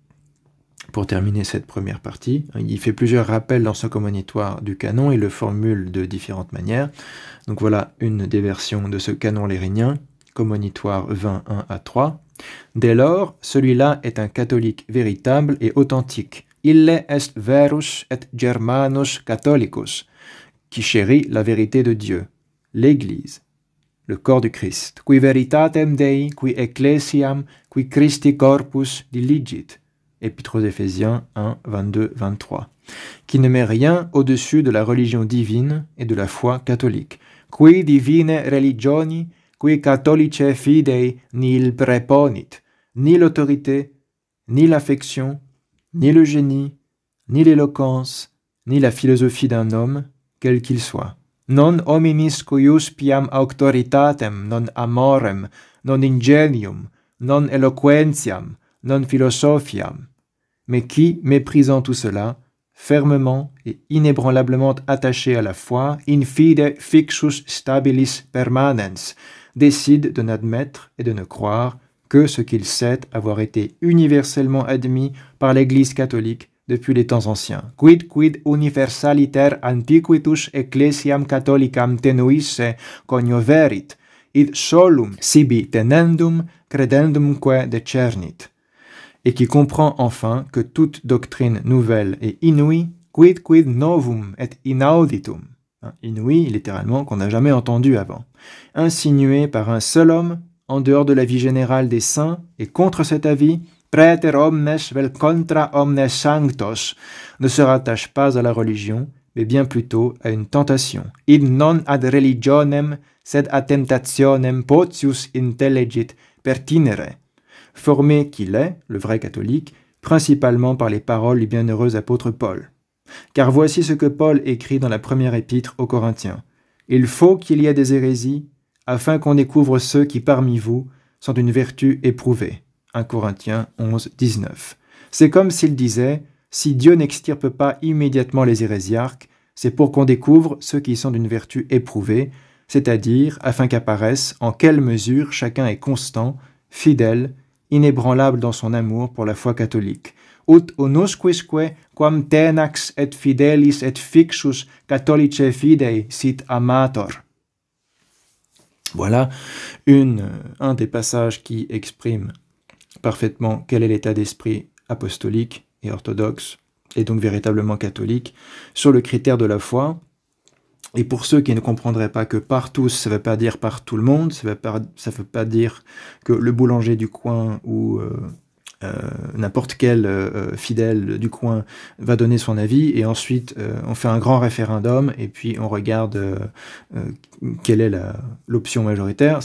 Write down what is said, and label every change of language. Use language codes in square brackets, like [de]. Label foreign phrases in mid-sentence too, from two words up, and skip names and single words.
[fr] Pour terminer cette première partie, il fait plusieurs rappels dans son commonitoire du canon, il le formule de différentes manières. Donc voilà une des versions de ce canon lérinien, commonitoire 21 à 3. Dès lors, celui-là est un catholique véritable et authentique. [la] Ille est verus et germanus catholicus, [fr] qui chérit la vérité de Dieu, l'Église, le corps du Christ, [la] qui veritatem Dei, qui ecclesiam, qui Christi corpus diligit. [fr] Épître aux Éphésiens 1, 22, 23, qui ne met rien au-dessus de la religion divine et de la foi catholique. [la] Qui divine religioni, qui catholice fidei nil preponit, [fr] ni l'autorité, ni l'affection, ni le génie, ni l'éloquence, ni la philosophie d'un homme, quel qu'il soit. [la] Non hominis cuius piam auctoritatem, non amorem, non ingenium, non eloquentiam, non philosophiam, [fr] mais qui, méprisant tout cela, fermement et inébranlablement attaché à la foi, [la] in fide fixus stabilis permanens, [fr] décide de n'admettre et de ne croire que ce qu'il sait avoir été universellement admis par l'Église catholique depuis les temps anciens. [la] Quid universaliter antiquitus ecclesiam catholicam tenuisse conioverit, id solum sibi tenendum credendumque decernit, [fr] et qui comprend enfin que toute doctrine nouvelle est inouïe, [la] quid novum et inauditum, [fr] inouï littéralement qu'on n'a jamais entendu avant, insinué par un seul homme, en dehors de la vie générale des saints, et contre cet avis, [la] praeter omnes vel contra omnes sanctos, [fr] ne se rattache pas à la religion, mais bien plutôt à une tentation. [la] Id non ad religionem, sed ad temptationem potius intellegit pertinere, [fr] formé qu'il est, le vrai catholique, principalement par les paroles du bienheureux apôtre Paul. Car voici ce que Paul écrit dans la première épître aux Corinthiens. « Il faut qu'il y ait des hérésies, afin qu'on découvre ceux qui parmi vous sont d'une vertu éprouvée. » 1 Corinthiens 11, 19. C'est comme s'il disait « Si Dieu n'extirpe pas immédiatement les hérésiarques, c'est pour qu'on découvre ceux qui sont d'une vertu éprouvée, c'est-à-dire afin qu'apparaisse en quelle mesure chacun est constant, fidèle, inébranlable dans son amour pour la foi catholique. [la] Ut unusquisque quam tenax et fidelis et fixus catholice fidei sit amator. [fr] Voilà un des passages qui exprime parfaitement quel est l'état d'esprit apostolique et orthodoxe, et donc véritablement catholique, sur le critère de la foi. Et pour ceux qui ne comprendraient pas que par tous, ça ne veut pas dire par tout le monde, ça veut pas dire que le boulanger du coin ou n'importe quel fidèle du coin va donner son avis, et ensuite on fait un grand référendum, et puis on regarde quelle est l'option majoritaire.